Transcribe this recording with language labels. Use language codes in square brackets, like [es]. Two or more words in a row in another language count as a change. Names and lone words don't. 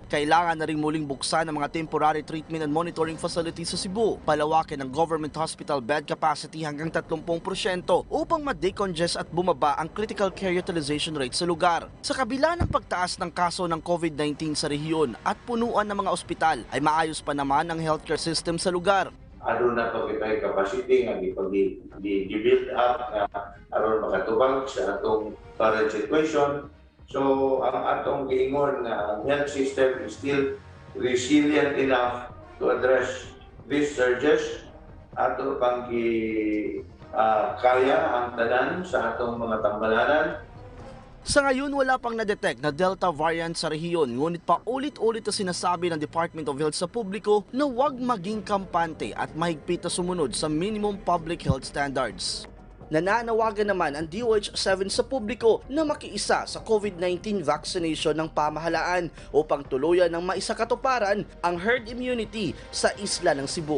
[tl] Kailangan na rin muling buksan ang mga [en] temporary treatment and monitoring facilities [tl] sa Cebu, palawakin ang [en] government hospital bed capacity [tl] hanggang 30% upang ma-decongest at bumaba ang [en] critical care utilization rate [tl] sa lugar. Sa kabila ng pagtaas ng kaso ng COVID-19 sa rehiyon at punuan ng mga ospital, ay maayos pa naman ang [en] healthcare system [tl] sa lugar. [ceb] Aron na pagkitay capacity nga i-build up nga aron makatubag sa atong [en] current situation. [ceb] So ang atong giingon nga [en] health system is still resilient enough to address these surges. [ceb] Ato pang kaya ang tanan sa atong mga tambalanan. [tl] Sa ngayon, wala pang na-detect na Delta variant sa rehiyon, ngunit paulit-ulit na sinasabi ng Department of Health sa publiko na huwag maging kampante at mahigpit na sumunod sa [en] minimum public health standards. [tl] Nananawagan naman ang DOH-7 sa publiko na makiisa sa COVID-19 vaccination ng pamahalaan upang tuluyan ng maisakatuparan ang [en] herd immunity [tl] sa isla ng Cebu.